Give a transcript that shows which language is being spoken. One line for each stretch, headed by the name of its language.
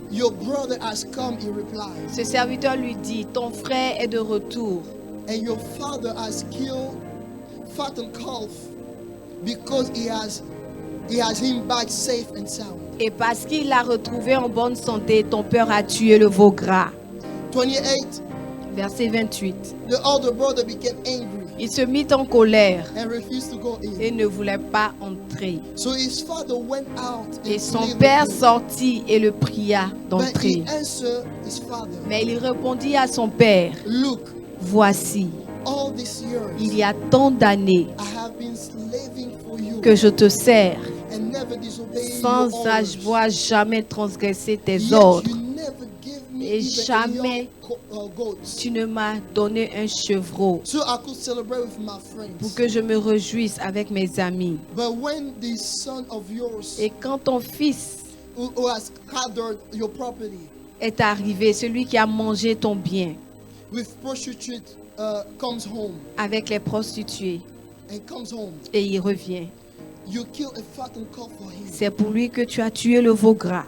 English: Your brother has come, he replied,
French: Ce serviteur lui dit, ton frère est de retour
English: and your father has killed fattened calf because he has him back safe and sound.
French: et parce qu'il l'a retrouvé en bonne santé, ton père a tué le veau gras.
English: 28.
French: Verset 28.
English: The older brother became angry
French: Il se mit en colère
English: and refused to go in.
French: et ne voulait pas entrer.
English: So his father went out
French: Et
English: and
French: son
English: pleaded
French: père
English: with him.
French: sortit et le pria
English: But
French: d'entrer.
English: he answered his father,
French: Mais il répondit à son père,
English: look,
French: voici,
English: all these
French: il
English: years
French: y a tant d'années
English: I have been slaving for you
French: que je te sers,
English: and never disobeying
French: sans
English: your orders.
French: avoir jamais transgressé tes
English: Yet
French: ordres.
English: you never give me
French: Et
English: even a
French: jamais
English: young goat.
French: tu ne m'as donné un chevreau
English: So I could celebrate with my friends.
French: pour que je me réjouisse avec mes amis.
English: But when the son of yours
French: Et quand ton fils
English: who has gathered your property
French: est arrivé, celui qui a mangé ton bien
English: with prostitute comes home
French: avec les prostituées,
English: and comes home,
French: et il revient,
English: you kill a fattened calf for him.
French: c'est pour lui que tu as tué le veau gras.